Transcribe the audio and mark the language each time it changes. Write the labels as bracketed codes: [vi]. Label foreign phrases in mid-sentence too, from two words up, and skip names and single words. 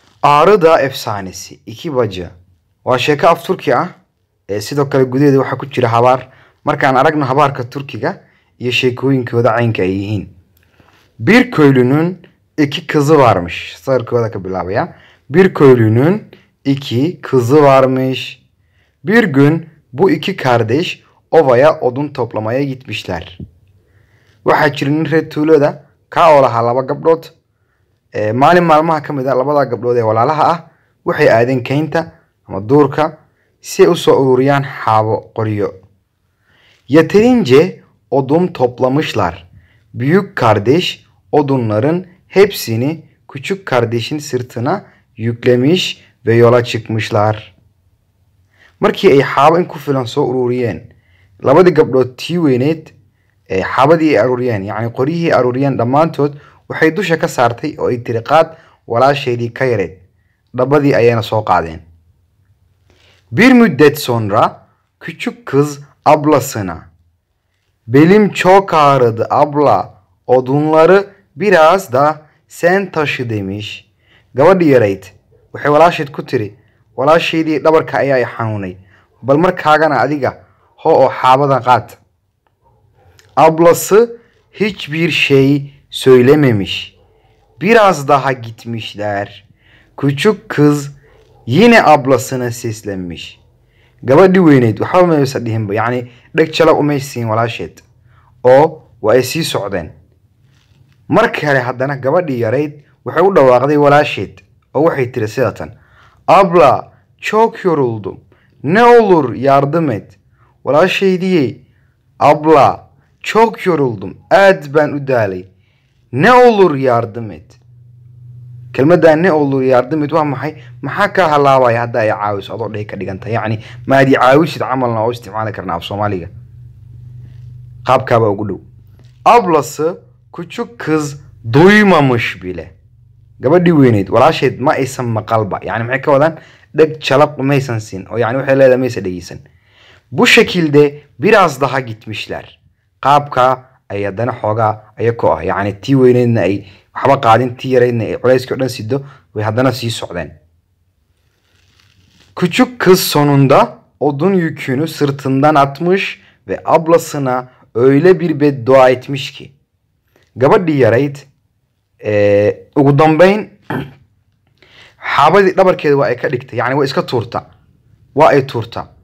[so] Ağrı Dağı Efsanesi 2 Bacı waa sheeko af Turki ah sidoo kale gudaheeda waxaa ku jira habaar markaan aragno habaarka Turkiga iyo sheekooyinkooda caynka ay yihiin. [tr] Bir köylünün 2 kızı varmış. [so] Sarkooda ka bilaabaya. [tr] Bir köylünün 2 kızı varmış. Bir gün bu 2 kardeş ovaya odun toplamaya gitmişler. [so] Waxaa jira nin reer tuulada ka oo lahaa 2 gabdhood. Maalin maalmaha ka mid ah labada gabdhood ee walaalaha ah waxay aadeen keynta ama duurka si ay u soo ururiyaan xaabo qoryo. [tr] Yeterince odun toplamışlar. Büyük kardeş odunların hepsini küçük kardeşin sırtına yüklemiş ve yola çıkmışlar. [so] Markii ay xaabo in ku filan soo ururiyeen labadii gabdhood tii weyneed xaabadii ay ururiyeen yacni qoryihii ururiyeen dhammaantood waxay dusha ka saartay oo ay tiri qaad walaasheedii ka yareed dhabadii ayayna soo qaadeen. [tr] Bir müddet sonra küçük kız ablasına belim çok ağrıdı abla odunları biraz da sen taşı demiş. [so] Gabadhii yarayd waxay walaasheed ku tiri walaasheedii dhabarka ayaa i xanuunay bal markaagana adiga ho oo xaabadan qaad. [tr] Ablası hiçbir şey söylememiş. Biraz daha gitmişler. Küçük kız yine ablasına seslenmiş. [so] Gabadhii weyneyd waxba maysa dhihinba yacni dheg jala umaysiin walaasheed oo waa ay sii socdeen. Mar kale haddana gabadhii yarayd waxay u dhawaaqday walaasheed oo waxay tiri sidatan [tr] abla çok yoruldum ne olur yardım et. [so] Walaasheydii [tr] abla çok yoruldum [so] aad baan u daalay [tr] ne olur yardım et. [so] Kelmaddan [tr] ne olur yardım et [so] waa maxay maxaa ka halaabaya hadda ay caawiso adoo dhig ka dhiganta yacni maadi caawisid camalna oo isticmaali karna af Soomaaliga qaabkaaba ugu dhow. [tr] Ablası küçük kız duymamış bile. [so] Gabadhii weyneyd walaasheed ma aysan maqalba yani maxay ka wadaan dheg jalaq umaysan siin oo yani waxay leedahay maysa dhegeysan. [tr] Bu şekilde biraz daha gitmişler. [so] Qaabka ay haddana xoogaa ayakoo ah yacni tii weyneydna ay waxba qaadin tii yaraydna ay culayskii o dhan sido way haddana sii socdeen. [tr] Küçük kız sonunda odun yükünü sırtından atmış ve ablasına öyle bir beddua etmiş ki. [so] Gabadhii yarayd ugu dambayn xaabadii dhabarkeeda waa ay ka dhigtay yacni waa iska tuurta waa ay tuurta.